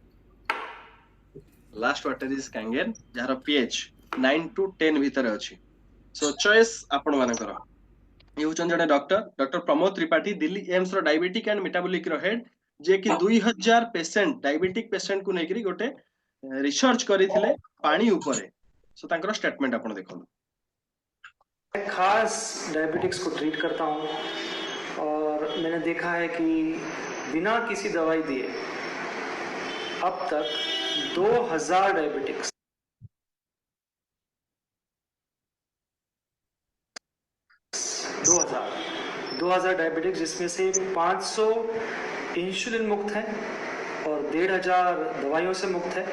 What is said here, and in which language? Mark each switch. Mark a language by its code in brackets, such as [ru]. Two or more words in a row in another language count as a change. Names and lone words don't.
[en] last water is Kangen, [or] ଯାହାର pH 9 ଟୁ 10 ଭିତରେ ଅଛି। [en] so choice [or] ଆପଣ ମାନଙ୍କର। ଇଏ ହଉଛନ୍ତି ଜଣେ ଡକ୍ଟର ପ୍ରମୋଦ ତ୍ରିପାଠୀ, ଦିଲ୍ଲୀ ଏମ୍ସ ର [en] diabetic and metabolic [or] ର ହେଡ, ଯିଏ କି 2000 [en] patient diabetic patient [or] କୁ ନେଇକରି ଗୋଟେ रिसर्च କରିଥିଲେ ପାଣି ଉପରେ। सो ତାଙ୍କର ଷ୍ଟେଟମେंट ଆପଣ ଦେଖନ୍ତୁ। [hi] मैं खास डायबिटिक्स को ट्रीट करता हूँ और मैंने देखा है कि बिना किसी दवाई दिए अब तक 2000 डायबिटिक्स 2000 डायबिटिक्स, जिसमें से 500 इंसुलिन मुक्त है और 1500 दवाइयों से मुक्त है।